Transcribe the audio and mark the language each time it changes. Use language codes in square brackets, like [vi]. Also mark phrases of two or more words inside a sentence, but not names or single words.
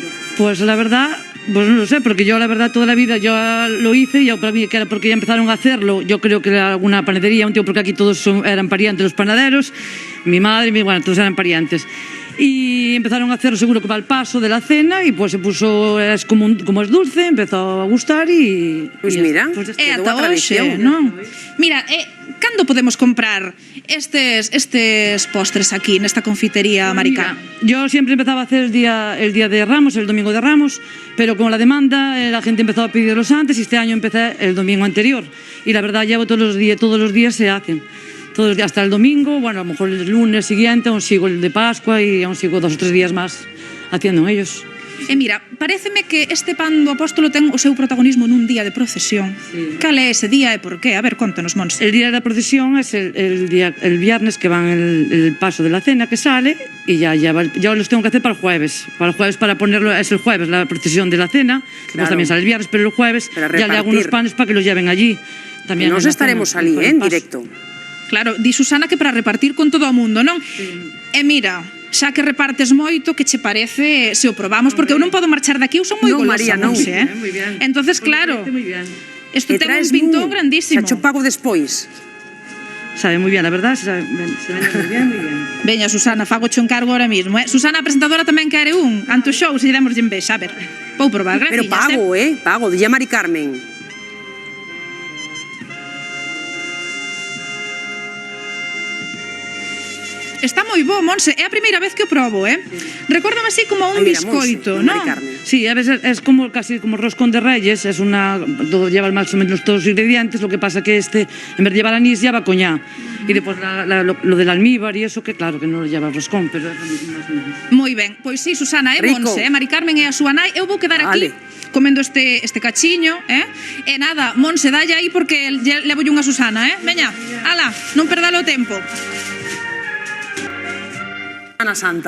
[es] Pues la verdad, pues no lo sé, porque yo la verdad toda la vida yo lo hice, y para mí que era porque ya empezaron a hacerlo, yo creo que era alguna panadería, un tío, porque aquí todos eran parientes los panaderos, mi madre, bueno, todos eran parientes. Y empezaron a hacerlo seguro que va al paso de la cena, y pues se puso, es como es dulce, empezó a gustar y... Pues mira, pues [gl] ata hoxe, non? Mira, cando podemos comprar estes postres aquí, nesta confitería Marica? [es] Yo siempre empezaba a hacer el día de Ramos, el domingo de Ramos, pero con la demanda la gente empezó a pedirlos antes, y este año empecé el domingo anterior, y la verdad llevo todos los días se hacen. hasta el domingo, bueno, a lo mejor el lunes siguiente aún sigo el de Pascua y aún sigo 2 o 3 días más haciendo ellos. [gl] E mira, paréceme que este pan do apóstolo ten o seu protagonismo nun día de procesión. Sí. Cal é ese día e por qué? A ver, contanos, Monse. [es] El día de la procesión es el viernes que van el paso de la cena que sale y ya los tengo que hacer para el jueves. Para ponerlo, es el jueves la procesión de la cena, que pues también sale el viernes, pero el jueves ya le hago unos panes para que los lleven allí. También nos estaremos allí, en directo. Claro, [gl] di Susana que para repartir con todo o mundo, non? [es] Sí. [gl] E mira, xa que repartes moito, que che parece se o probamos, porque eu non podo marchar daqui, eu son moi golosa, non sei, moi bien. Entonces, claro, isto ten un pintón grandísimo. Xa cho pago despois. Sabe moi bien, [es] la verdad, [gl] se vende moi bien, moi bien. Veña, Susana, fago cho encargo [es] ahora mismo, [gl] Susana, a presentadora, tamén quere un, ante o show, se lle demos de envexa, a ver, vou probar, gracias. Pero pago, pago, dille a Mari Carmen. Está moi bo, Monse, é a primeira vez que o probo, Recórdame así como un biscoito, ¿no? [es] Sí, a veces es como casi como roscón de reyes, lleva más o menos todos los ingredientes, lo que pasa que en vez de llevar anís, lleva coñá. Y después lo del almíbar y eso, que claro, que non lo lleva roscón, [gl] pero é más o menos. Moi ben, pois sí, Susana, Monse, Mari Carmen é a súa nai, eu vou quedar aquí comendo este cachiño, E nada, Monse, dalle aí porque levo unha Susana, Veña, ala, non perdalo o tempo. Semana Santa.